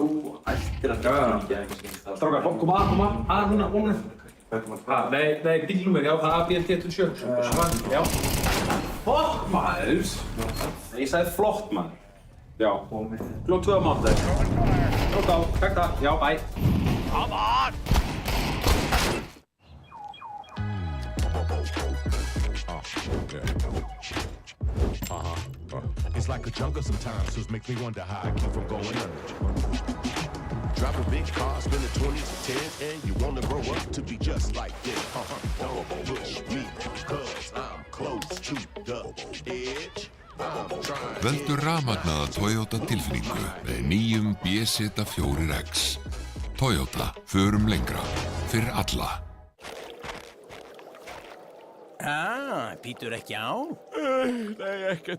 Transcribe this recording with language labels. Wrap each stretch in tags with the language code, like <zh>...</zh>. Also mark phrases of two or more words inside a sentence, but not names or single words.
<is>Svo ættir að draga hann. Strákar, koma að núna. Nei, bílnúmer, já, það er BLT27. Já. Flott maður! Ég sagði flott maður. Já. Klukkan 2 á mánudag. Klukkan á, takk það. Já, bæ.</is> <en>Come on! It's like a jungle sometimes, so it makes me wonder how I keep from going under. Driving big cars, spending 20s and 10s, and you wanna grow up to be just like them. Don't push me, cause I'm close to the edge.</en> <is>Völdu rafmagnaða Toyota tilfinningu með nýjum BZ4X. Toyota, förum lengra, fyrir alla. Býtur ekki á? Nei, ekkert.</is>